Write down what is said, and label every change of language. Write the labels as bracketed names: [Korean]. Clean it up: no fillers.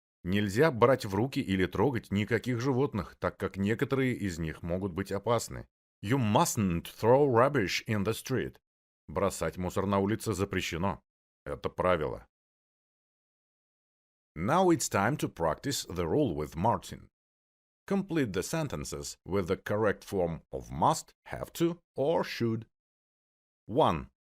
[Russian] Нельзя брать в руки или трогать никаких животных, так как некоторые из них могут быть опасны. [English] You mustn't throw rubbish in the street. [Russian] Бросать мусор на улице запрещено. Это правило. [English] Now it's time to practice the rule with Martin. Complete the sentences with the correct form of must, have to, or should. 1.